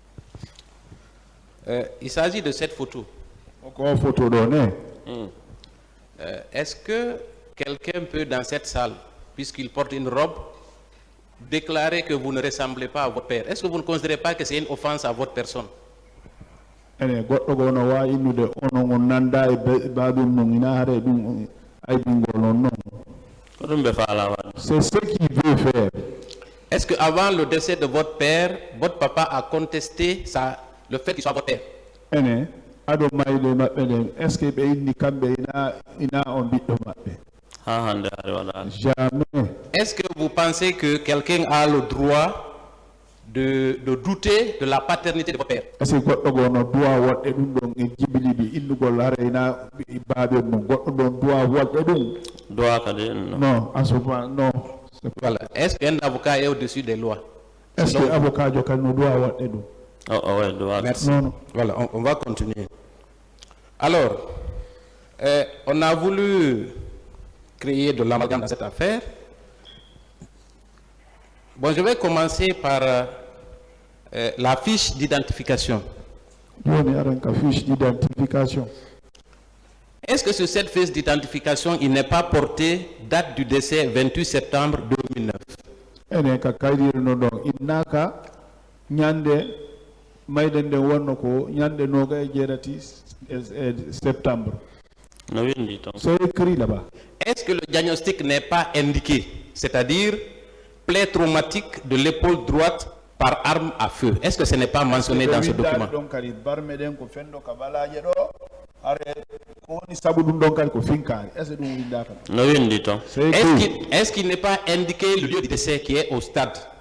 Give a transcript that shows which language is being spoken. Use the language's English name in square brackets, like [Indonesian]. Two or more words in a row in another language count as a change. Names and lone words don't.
[French] Il s'agit de cette photo. Encore photo donnée. Est-ce que quelqu'un peut, dans cette salle, puisqu'il porte une robe, déclarer que vous ne ressemblez pas à votre père? Est-ce que vous ne considérez pas que c'est une offense à votre personne? [Fula] Ene goɗɗo gono wa innude onon on nanda e baɗum mum ina haare ɗum aybingol non non. [French] C'est ce qu'il veut faire. Est-ce qu'avant le décès de votre père, votre papa a contesté le fait qu'il soit votre père? [Fula] Ene aɗo mayde maɓɓe ɗen [French] est ce que [Fula] ɓe inni kamɓe ina on ɓiɗɗo maɓɓe? [French] Jamais. Est-ce que vous pensez que quelqu'un a le droit de douter de la paternité de votre père? Est-ce que [Fula] goɗɗo gono duwa waɗde ɗum ɗon e jibiliɗi innugol harayna baaɓe mum goɗɗo ɗon duwa waɗde ɗum? [French] Non, à ce point, non. Voilà. Est-ce qu'un avocat est au-dessus des lois? Est-ce que l'avocat no doit [Fula] waɗde ɗum? [French] Merci. Non. Voilà, on va continuer. Alors, on a voulu créer de l'amalgame dans cette affaire. Bon, je vais commencer par la fiche d'identification. Fiche d'identification. Est-ce que sur cette fiche d'identification, il n'est pas porté date du décès 28 septembre 2009? [Fula] Ene ka kaydir no ɗon innaka ñande mayden nden wonno ko ñande noga e jeeɗati septembre. [French] C'est écrit là-bas. Est-ce que le diagnostic n'est pas indiqué, c'est-à-dire plaie traumatique de l'épaule droite par arme à feu? Est-ce que ce n'est pas mentionné dans ce document? Est-ce qu'il n'est pas indiqué le lieu du décès qui est au stade?